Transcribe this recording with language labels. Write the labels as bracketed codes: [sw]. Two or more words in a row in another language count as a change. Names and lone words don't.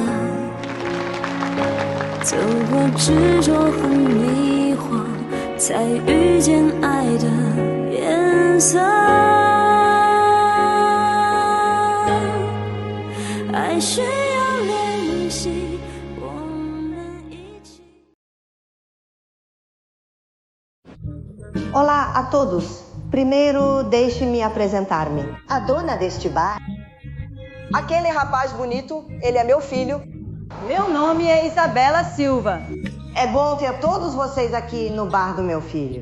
[zh] 走过执着和迷惘，才遇见爱的颜色。爱需要练习，我们一起。 [pt] Olá a todos. Primeiro, deixe-me apresentar-me. A dona deste bar. Aquele rapaz bonito, ele é meu filho. Meu nome é Isabela Silva. É bom ter todos vocês aqui no bar do meu filho.